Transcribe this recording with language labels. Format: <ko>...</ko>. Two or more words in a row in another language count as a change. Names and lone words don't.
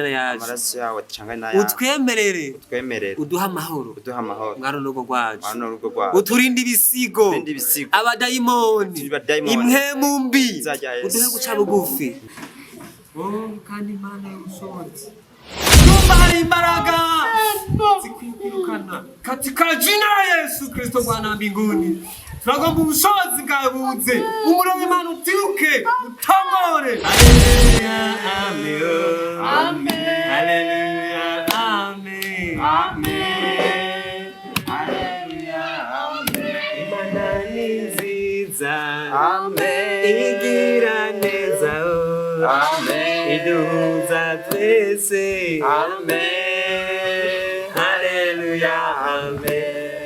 <rn>n'ayacu utwemerere uduha amahoro mwaro n'urugo rwacu uturinde ibisigo abadayimoni impwemu mbi uduhe guca bugufi kandi Imana y'ubushobozi Kumba hari imbaraga zikwirukana</rn> <sw>katika jina la Yesu Kristo Bwana mbinguni</sw> <rn>turagomba ubushobozi bwabuze umuriro w'Imana utiuke utamore haleluya amen haleluya amen amen haleluya amen Imana ni nziza amen igira neza amen iduhuza twese amen haleluya amen</rn>